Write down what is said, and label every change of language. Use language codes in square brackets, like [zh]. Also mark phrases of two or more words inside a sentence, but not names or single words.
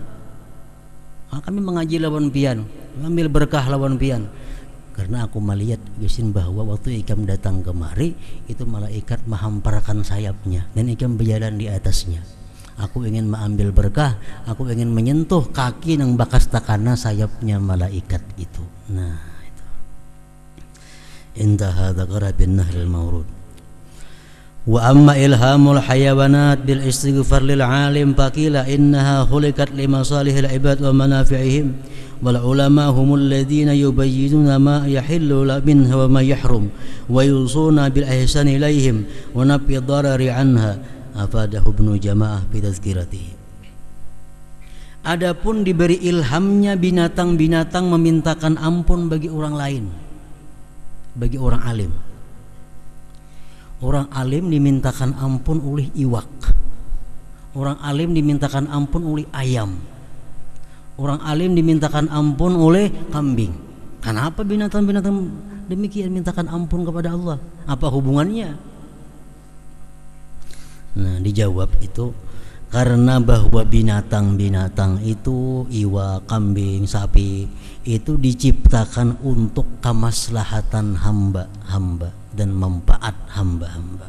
[bjn] Kami mengaji lawan pian, mengambil berkah lawan pian, karena aku melihat gisin bahwa waktu ikam datang kemari itu malaikat menghamparkan sayapnya dan ikam berjalan di atasnya. Aku ingin mengambil berkah, aku ingin menyentuh kaki yang bakas takana sayapnya malaikat itu. Nah itu [ar] انتهى ذكر بالنهر المورود. وأما إلهام الحيوانات بالاستغفار للعالم فقيل إنها خلقت لمصالح العباد ومنافعهم والعلماء هم الذين يبينون ما يحل منها وما يحرم ويوصون بالإحسان إليهم ونفي الضرر عنها, أفاده ابن جماعة في تذكرته. [bjn] Adapun diberi ilhamnya binatang-binatang memintakan ampun bagi orang lain, bagi orang alim. Orang alim dimintakan ampun oleh iwak, orang alim dimintakan ampun oleh ayam, orang alim dimintakan ampun oleh kambing. Kenapa binatang-binatang demikian mintakan ampun kepada Allah? Apa hubungannya? Nah dijawab itu karena bahwa binatang-binatang itu, iwak, kambing, sapi, itu diciptakan untuk kemaslahatan hamba-hamba dan manfaat hamba-hamba.